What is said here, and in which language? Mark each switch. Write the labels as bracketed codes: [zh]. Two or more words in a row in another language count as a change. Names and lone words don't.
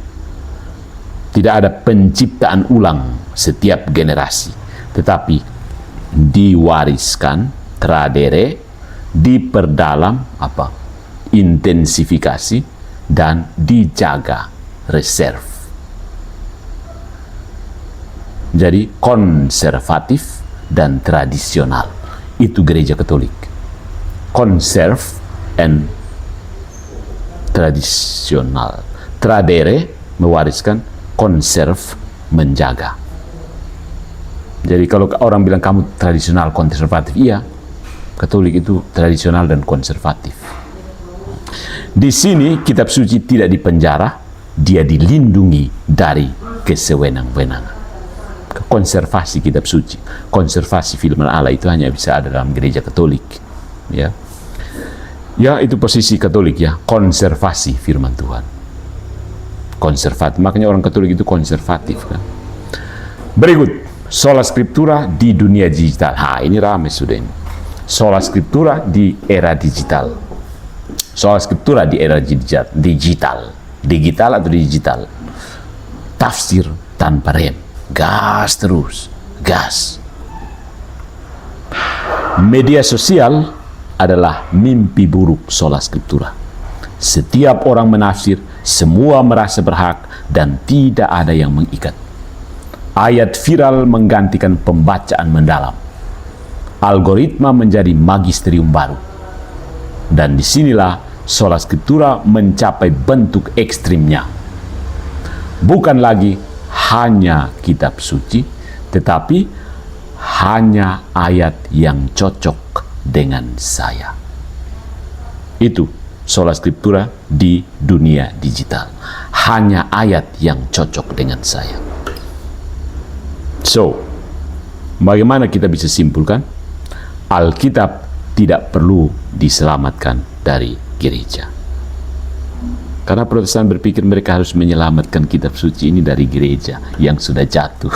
[id] Tidak ada penciptaan ulang setiap generasi, tetapi diwariskan, tradere, diperdalam, intensifikasi, dan dijaga, reserve. Jadi konservatif dan tradisional. Itu gereja Katolik. [en] Conserve and tradisional. [id] Tradere, mewariskan, konserv, menjaga. Jadi kalau orang bilang kamu tradisional, konservatif, iya. Katolik itu tradisional dan konservatif. Di sini kitab suci tidak dipenjara, dia dilindungi dari kesewenang-wenangan. Konservasi kitab suci, konservasi firman Allah itu hanya bisa ada dalam gereja Katolik. Ya, itu posisi Katolik ya, konservasi firman Tuhan. Konservatif, makanya orang Katolik itu konservatif kan. Berikut, [la] sola scriptura [id] di dunia digital. Ini ramai sudah ini. [la] Sola scriptura [id] di era digital. [la] Sola scriptura [id] di era digital. Digital atau digital? Tafsir tanpa rem. Gas terus. Gas. Media sosial adalah mimpi buruk [la] sola scriptura. [id] Setiap orang menafsir, semua merasa berhak, dan tidak ada yang mengikat. Ayat viral menggantikan pembacaan mendalam. Algoritma menjadi magisterium baru. Dan disinilah [la] sola scriptura [id] mencapai bentuk ekstrimnya. Bukan lagi hanya kitab suci, tetapi hanya ayat yang cocok dengan saya. Itu [la] sola scriptura [id] di dunia digital. Hanya ayat yang cocok dengan saya. So, bagaimana kita bisa simpulkan? Alkitab tidak perlu diselamatkan dari gereja. Karena Protestan berpikir mereka harus menyelamatkan kitab suci ini dari gereja yang sudah jatuh.